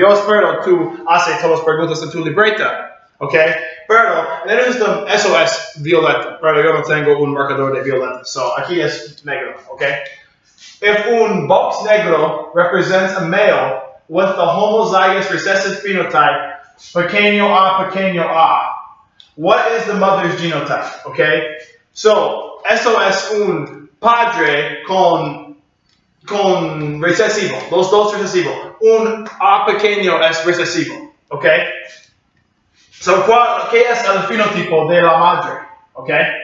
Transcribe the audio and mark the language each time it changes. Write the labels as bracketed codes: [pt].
[es] Yo espero tú haces todas las preguntas en tu libreta, pero en el sistema eso es violeta, pero yo no tengo un marcador de violeta, so aquí es negro, If un box negro [en] represents a male with the homozygous recessive phenotype, [es] pequeño a, [en] what is the mother's genotype? [es] Okay, so eso es un padre con recessivo, los dos recesivos. Un A pequeño es recesivo, okay? So, ¿qué es el fenotipo de la madre? Okay?